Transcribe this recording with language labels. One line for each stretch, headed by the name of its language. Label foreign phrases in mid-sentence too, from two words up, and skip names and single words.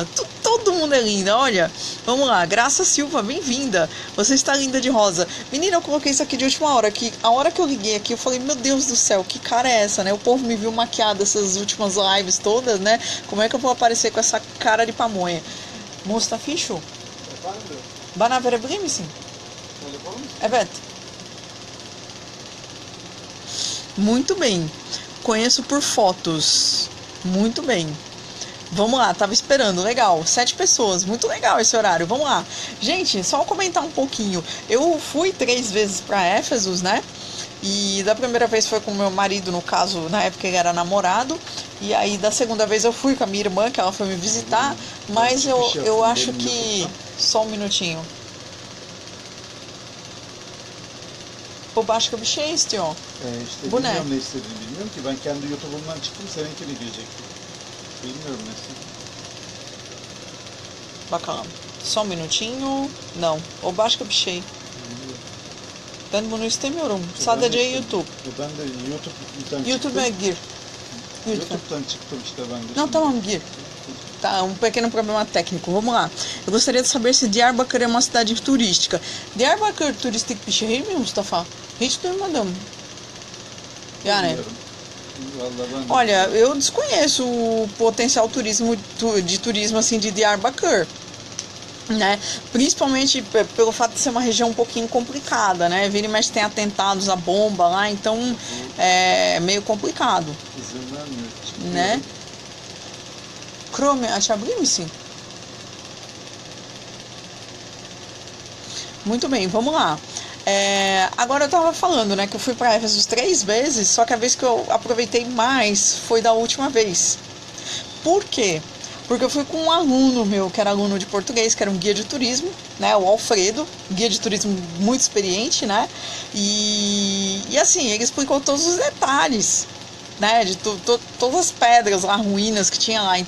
Portuguese: Todo mundo é linda, olha. Vamos lá, Graça Silva, bem-vinda. Você está linda de rosa. Menina, eu coloquei isso aqui de última hora. Que a hora que eu liguei aqui, eu falei, meu Deus do céu, que cara é essa, né? O povo me viu maquiada essas últimas lives todas, né? Como é que eu vou aparecer com essa cara de pamonha? Mustaficho? Banavera Brimissing?
Turkish: Evet.
Portuguese: Muito bem. Conheço por fotos. Muito bem. Vamos lá, tava esperando. Legal. 7 pessoas. Muito legal esse horário. Vamos lá. Gente, só comentar um pouquinho. Eu fui 3 vezes para Éfeso, né? E da primeira vez foi com meu marido, no caso, na época ele era namorado. E aí da segunda vez eu fui com a minha irmã, que ela foi me visitar. Mas eu acho que... Só um minutinho.
Turkish: Başka bir şey istiyor. Bu ne? Bilmiyorum ne istediğini bilmiyorum ki. Ben kendi YouTube'umdan çıktım, seninkini diyecektim. Bilmiyorum ne istediğini. Bakalım.
Portuguese: Só um minutinho. Não.
Turkish: O başka bir şey. Ben bunu istemiyorum. Sadece YouTube. Ben de YouTube'dan çıktım. YouTube'a gir. YouTube'dan çıktım işte ben de. Não, tamam, gir.
Portuguese: Tá, um pequeno problema técnico. Vamos lá. Eu gostaria de saber se Diyarbakır é uma cidade turística.
Turkish: Diyarbakır turistik bir şehir mi Mustafa? Hiç duymadım.
Portuguese: Já, né?
Turkish: Vallahi ben de
Portuguese: Olha,
Turkish: bilmiyorum.
Portuguese: eu desconheço o potencial de turismo assim de Diyarbakır, né? Principalmente pelo fato de ser uma região um pouquinho complicada, né? Vira e mexe tem atentados à bomba lá, então Bu é meio complicado,
Turkish: izin vermiyor.
Portuguese: né?
Turkish: Çıkıyorum. Chrome, açabilir misin?
Portuguese: Muito bem, vamos lá. Agora eu tava falando, né, que eu fui para Éfeso 3 vezes, só que a vez que eu aproveitei mais foi da última vez. Por quê? Porque eu fui com um aluno meu, que era aluno de português, que era um guia de turismo, né, o Alfredo, guia de turismo muito experiente, né, e assim, ele explicou todos os detalhes, né, de todas as pedras lá, ruínas que tinha lá.